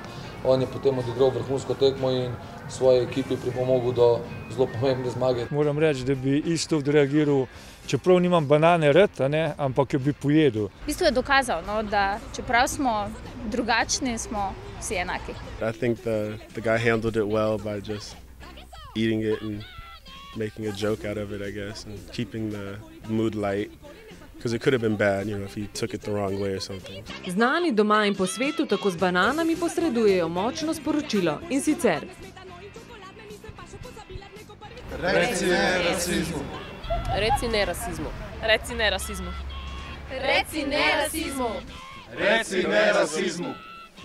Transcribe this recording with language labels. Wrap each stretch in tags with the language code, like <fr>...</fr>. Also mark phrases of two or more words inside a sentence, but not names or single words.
<sl>On je potem odigral vrhunsko tekmo in svoji ekipi pripomogel do zelo pomembne zmage. Moram reči, da bi isto odreagiral, čeprav nimam banane rad, ampak jo bi pojedel. V bistvu je dokazal, da čeprav smo drugačni, smo vsi enaki.</sl> <en>I think the guy handled it well by just eating it and making a joke out of it, I guess, and keeping the mood light. Because it could have been bad, if he took it the wrong way or something.</en> <sl>Znani doma in po svetu tako z bananami posredujejo močno sporočilo, in sicer: Reci ne rasizmu. Reci ne rasizmu. Reci ne rasizmu. Reci ne rasizmu. Reci ne rasizmu.</sl>